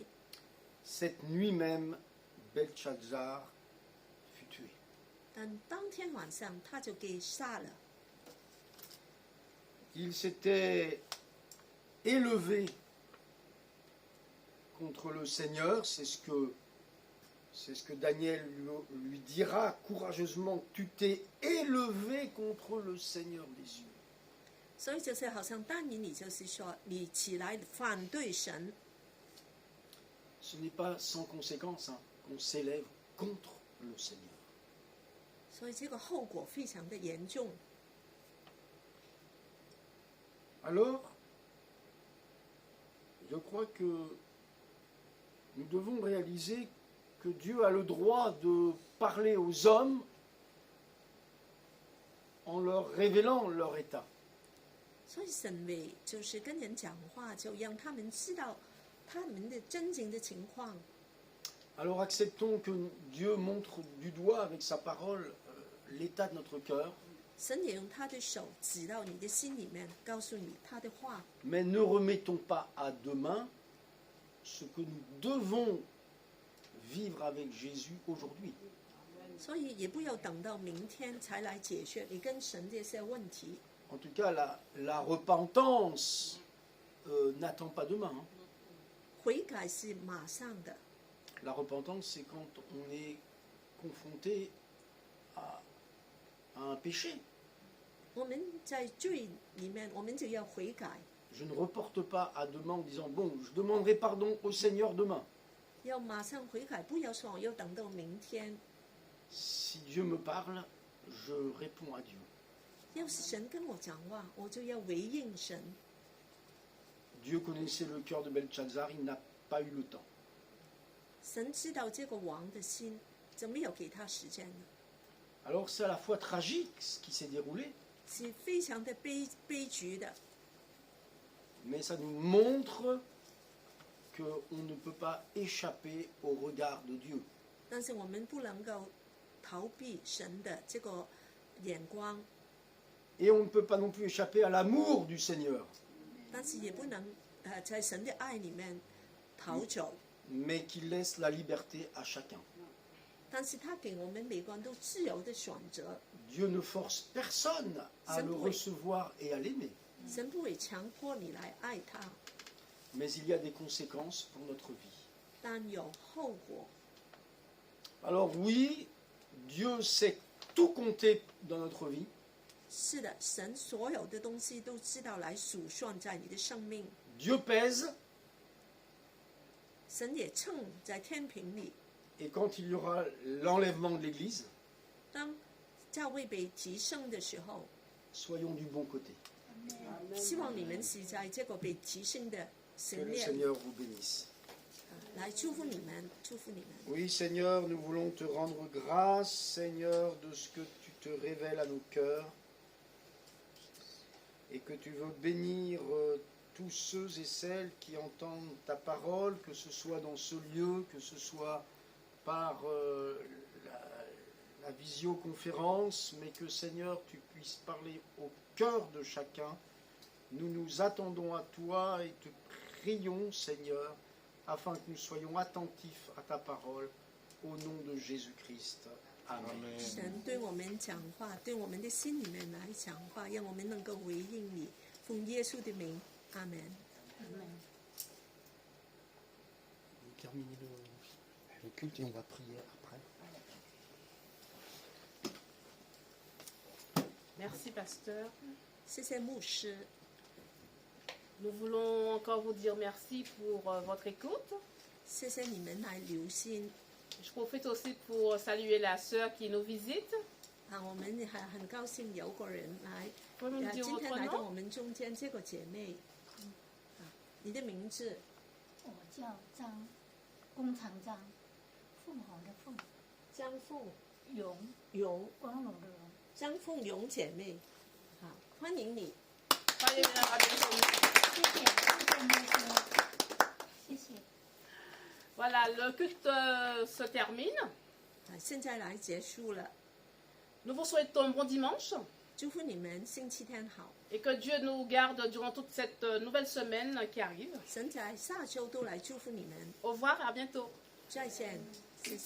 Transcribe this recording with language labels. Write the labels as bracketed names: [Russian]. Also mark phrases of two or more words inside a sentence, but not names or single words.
[French] Cette nuit même, Belchazzar fut tué. [Chinese] 但当天晚上他就给杀了。 [French] Il s'était élevé contre le Seigneur, c'est ce que Daniel lui dira courageusement, tu t'es élevé contre le Seigneur des cieux. [Chinese] 所以就是好像但以理就是说，你起来反对神， [French] Ce n'est pas sans conséquence qu'on s'élève contre le Seigneur. [Chinese] 所以这个后果非常的严重。 [French] Alors, je crois que nous devons réaliser que Dieu a le droit de parler aux hommes en leur révélant leur état. [Chinese] 所以神为就是跟人讲话，就让他们知道他们的真正的情况。 [French] Alors acceptons que Dieu montre du doigt avec sa parole l'état de notre cœur, [Chinese] 神也用他的手指到你的心里面，告诉你他的话。 [French] mais ne remettons pas à demain ce que nous devons vivre avec Jésus aujourd'hui. [Chinese] 所以也不要等到明天才来解决你跟神这些问题。 [French] En tout cas, la repentance n'attend pas demain, hein. [Chinese] 悔改是马上的， [French] La repentance, c'est quand on est confronté à un péché. [Chinese] 我们在罪里面，我们就要悔改， [French] Je ne reporte pas à demain en disant, bon, je demanderai pardon au Seigneur demain. [Chinese] 要马上悔改，不要说我要等到明天。 [French] Si Dieu me parle, je réponds à Dieu. [Chinese] 要是神跟我讲话，我就要回应神。 [French] Dieu connaissait le cœur de Belchazzar, il n'a pas eu le temps. [Chinese] 神知道这个王的心，怎么有给他时间呢？ [French] Alors c'est à la fois tragique ce qui s'est déroulé, [Chinese] 是非常的悲剧的， [French] mais ça nous montre qu'on ne peut pas échapper au regard de Dieu. [Chinese] 但是我们不能够逃避神的这个眼光， [French] Et on ne peut pas non plus échapper à l'amour du Seigneur, [Chinese] 但是也不能在神的爱里面逃走。 [French] mais qui laisse la liberté à chacun. [Chinese] 但是他给我们每个人都自由的选择， [French] Dieu ne force personne à le recevoir et à l'aimer. [Chinese] 神不会强迫你来爱他， [French] Mais il y a des conséquences pour notre vie. [Chinese] 但有后果。 [French] Alors oui, Dieu sait tout compter dans notre vie. [Chinese] 是的，神所有的东西都知道来数算在你的生命， [French] Dieu pèse, [Chinese] 神也称在天平里。 [French] et quand il y aura l'enlèvement de l'Église, [Chinese] 当教会被提升的时候， [French] soyons du bon côté. [Chinese] 希望你们是在这个被提升的 [French] Que [Chinese] 神 [French] le [Chinese] 列 [French] Seigneur vous bénisse. [Chinese] 来祝福你们，祝福你们。 [French] Oui, Seigneur, nous voulons te rendre grâce, Seigneur, de ce que tu te révèles à nos cœurs et que tu veux bénir tous ceux et celles qui entendent ta parole, que ce soit dans ce lieu, que ce soit par la visioconférence, mais que, Seigneur, tu puisses parler au cœur de chacun. Nous nous attendons à toi et te prions, Seigneur, afin que nous soyons attentifs à ta parole, au nom de Jésus-Christ. Amen. [Chinese] 神对我们讲话，对我们的心里面来讲话，让我们能够回应你。奉耶稣的名，阿门。 [French] Terminer le culte et on va prier après. Merci, pasteur. [Chinese] 谢谢牧师， [French] Nous voulons encore vous dire merci pour votre écoute. [Chinese] 谢谢你们来留心。 [French] Je profite aussi pour saluer la sœur qui nous visite. [Chinese] 我们很高兴有个人来， [French] Pouvez-vous me dire [Chinese] 今天 [French] votre [Chinese] 来到我 [French] nom? [Chinese] 们中间这个姐妹，你的名字我叫张，弓长张，凤凰的凤，张凤荣，荣，光荣的荣。张凤荣姐妹，好，欢迎你。 [French] Soyez bien la bienvenue. [Chinese] 谢谢，谢谢牧师，谢谢。 [French] Voilà, le culte se termine. [Chinese] 现在来结束了， [French] Nous vous souhaitons un bon dimanche [Chinese] 祝福你们星期天好， [French] et que Dieu nous garde durant toute cette nouvelle semaine qui arrive. [Chinese] 神在下周都来祝福你们， [French] Au revoir et à bientôt. [Chinese] 再见，谢谢。